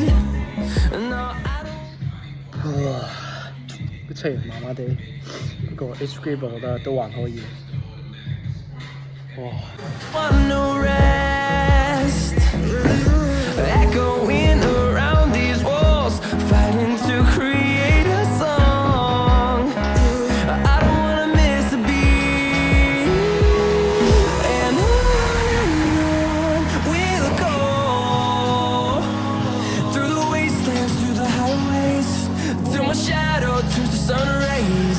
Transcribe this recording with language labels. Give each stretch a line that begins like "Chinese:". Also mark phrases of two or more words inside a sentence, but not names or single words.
English: No, I don't.
Cantonese: 個車麻麻地，不過
English: H grade
Cantonese: 我覺得都還可以。哇！
English: Want no rest, echoing around these walls, fighting to create a song. I don't wanna miss a beat. And on we'll go through the wastelands, through the highways, till my shadow turns to sun rays.